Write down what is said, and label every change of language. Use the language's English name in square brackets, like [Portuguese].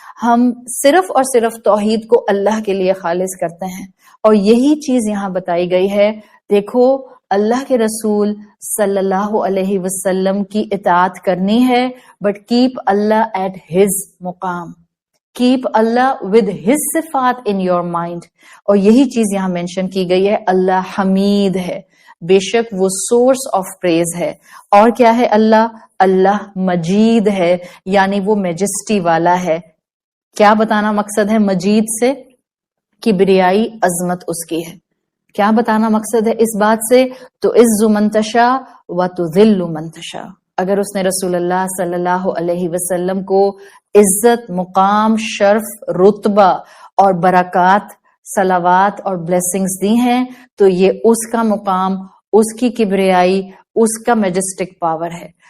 [Urdu] ہم صرف اور صرف توحید کو اللہ کے لیے خالص کرتے ہیں، اور یہی چیز یہاں بتائی گئی ہے۔ دیکھو، اللہ کے رسول صلی اللہ علیہ وسلم کی اطاعت کرنی ہے، [English] But keep Allah at his مقام، keep Allah with his صفات in your mind. [Urdu] اور یہی چیز یہاں مینشن کی گئی ہے, اللہ حمید ہے, بے شک وہ [English] source of praise [Urdu] ہے. اور کیا ہے اللہ مجید ہے, یعنی وہ میجسٹی والا ہے. کیا بتانا مقصد ہے مجید سے؟ کبریائی عظمت اس کی ہے. کیا بتانا مقصد ہے اس بات سے؟ [Arabic] تو عز من تشاء و تذل من تشاء. [Urdu] اگر اس نے رسول اللہ صلی اللہ علیہ وسلم کو عزت, مقام, شرف, رتبہ اور برکات, صلوات اور بلیسنگز دی ہیں تو یہ اس کا مقام, اس کی کبریائی, اس کا میجسٹک پاور ہے.